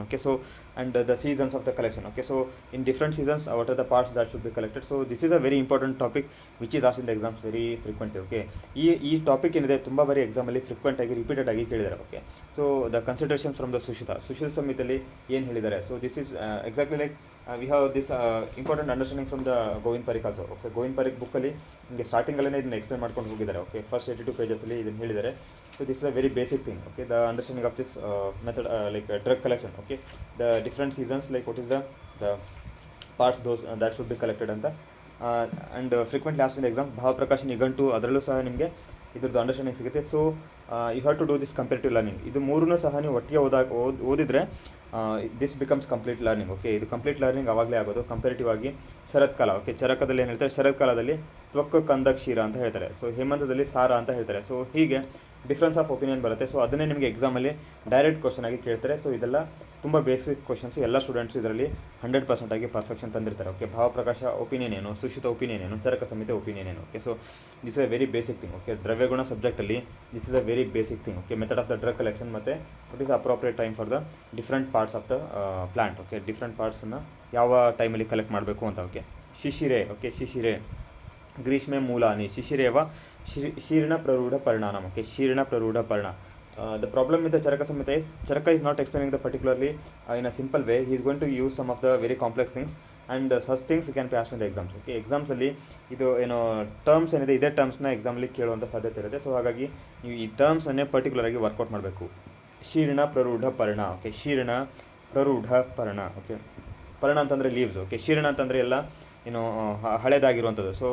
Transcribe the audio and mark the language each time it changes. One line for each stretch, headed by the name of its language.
English: Okay, so and the seasons of the collection. Okay, so in different seasons what are the parts that should be collected. So this is a very important topic which is asked in the exams very frequently.
Kannada: Okay, ಈ topic ಏನಿದೆ ತುಂಬ ಬಾರಿ ಎಕ್ಸಾಮಲ್ಲಿ frequent ಆಗಿ repeated ಆಗಿ ಕೇಳಿದ್ದಾರೆ.
English: okay, so the considerations from the
Kannada: Sushila ಸಂಹಿತೆಯಲ್ಲಿ ಏನು ಹೇಳಿದ್ದಾರೆ.
English: So this is exactly like we have this important understanding from the Govind Parikh also.
Kannada: Okay, Govind Pareek ಬುಕ್ಕಲ್ಲಿ ನಿಮಗೆ ಸ್ಟಾರ್ಟಿಂಗಲ್ಲೇ ಇದನ್ನು ಎಕ್ಸ್ಪ್ಲೇನ್ ಮಾಡ್ಕೊಂಡು ಹೋಗಿದ್ದಾರೆ. ಓಕೆ, ಫಸ್ಟ್ 82 ಪೇಜಸಲ್ಲಿ ಇದನ್ನು ಹೇಳಿದ್ದಾರೆ.
English: So this is a very basic thing. Okay, the understanding of this method, like drug collection. Okay, the different seasons, like what is the parts those that should be collected anta, and frequently asked in the exam
Kannada: Bhavaprakasha ನಿಘಂಟು ಅದರಲ್ಲೂ ಸಹ ನಿಮಗೆ ಇದ್ರದ್ದು understanding ಸಿಗುತ್ತೆ.
English: So you have to do this comparative learning.
Kannada: ಇದು ಮೂರನ್ನೂ ಸಹ ನೀವು ಒಟ್ಟಿಗೆ ಓದಿದ್ರೆ
English: This becomes complete learning.
Kannada: Okay, ಇದು ಕಂಪ್ಲೀಟ್ ಲರ್ನಿಂಗ್ ಆವಾಗಲೇ ಆಗೋದು. ಕಂಪೇರಿಟಿವ್ ಆಗಿ ಶರತ್ಕಾಲ. ಓಕೆ, ಚರಕದಲ್ಲಿ ಏನು ಹೇಳ್ತಾರೆ, ಶರತ್ಕಾಲದಲ್ಲಿ ತ್ವಕ್ ಕಂದ ಕ್ಷೀರ ಅಂತ ಹೇಳ್ತಾರೆ. ಸೊ ಹೇಮಂತದಲ್ಲಿ ಸಾರ ಅಂತ ಹೇಳ್ತಾರೆ. ಸೊ ಹೀಗೆ
English: difference of opinion
Kannada: ಬರುತ್ತೆ. ಸೊ ಅದನ್ನೇ ನಿಮಗೆ ಎಕ್ಸಾಮಲ್ಲಿ ಡೈರೆಕ್ಟ್ ಕ್ವಶನ್ ಆಗಿ ಕೇಳ್ತಾರೆ. ಸೊ ಇದೆಲ್ಲ ತುಂಬ ಬೇಸಿಕ್ ಕ್ವಶನ್ಸ್. ಎಲ್ಲ ಸ್ಟೂಡೆಂಟ್ಸ್ ಇದರಲ್ಲಿ 100% ಆಗಿ ಪರ್ಫೆಕ್ಷನ್ ತಂದಿರ್ತಾರೆ. ಓಕೆ, ಭಾವಪ್ರಕಾಶ ಒಪಿನಿಯನ್ ಏನು, ಸುಶಿತ ಒಪಿನಿಯನ್ ಏನು, ಚರಕ ಸಂಹಿತೆ ಒಪಿನಿಯನ್ ಏನು.
English: Okay, so this is a very basic thing. Okay,
Kannada: ದ್ರವ್ಯಗುಣ ಸಬ್ಜೆಕ್ಟಲ್ಲಿ
English: This is a very basic thing. Okay, method of the drug collection ಮತ್ತು what is appropriate time for the different parts of the plant.
Kannada: Okay, different ಪಾರ್ಟ್ಸನ್ನು ಯಾವ ಟೈಮಲ್ಲಿ collect ಮಾಡಬೇಕು ಅಂತ. Okay, ಶಿಶಿರೆ.
Sanskrit: Okay, ಶಿಶಿರೆ ಗ್ರೀಷ್ಮೆ ಮೂಲಾನಿ ಶಿಶಿರೇವ ಶೀರ್ಣ ಪ್ರರೂಢ ಪರಿಣಾಮ. Okay, ಶೀರ್ಣ ಪ್ರರೂಢ ಪರಿಣ.
English: The problem with the Charaka Samhita is Charaka is not explaining the particularly in a simple way. He is going to use some of the very complex things, and such things can be asked in the exams.
Kannada: Okay, exams ಅಲ್ಲಿ ಇದು ಏನೋ terms ಏನಿದೆ ಇದೇ ಟರ್ಮ್ಸ್ನ ಎಕ್ಸಾಮಲ್ಲಿ ಕೇಳುವಂಥ ಸಾಧ್ಯತೆ ಇರುತ್ತೆ. So ಹಾಗಾಗಿ ನೀವು ಈ ಟರ್ಮ್ಸನ್ನೇ ಪರ್ಟಿಕ್ಯುಲರ್ ಆಗಿ ವರ್ಕೌಟ್ ಮಾಡಬೇಕು. ಶೀರ್ಣ ಪ್ರರೂಢ ಪರಿಣ. ಓಕೆ, ಶೀರ್ಣ ಪ್ರರೂಢ ಪರಿಣ. ಓಕೆ, ಪರಿಣ ಅಂತಂದರೆ ಲೀವ್ಸ್. ಓಕೆ, ಶೀರ್ಣ ಅಂತಂದರೆ ಎಲ್ಲ ಏನು ಹಳೇದಾಗಿರುವಂಥದ್ದು.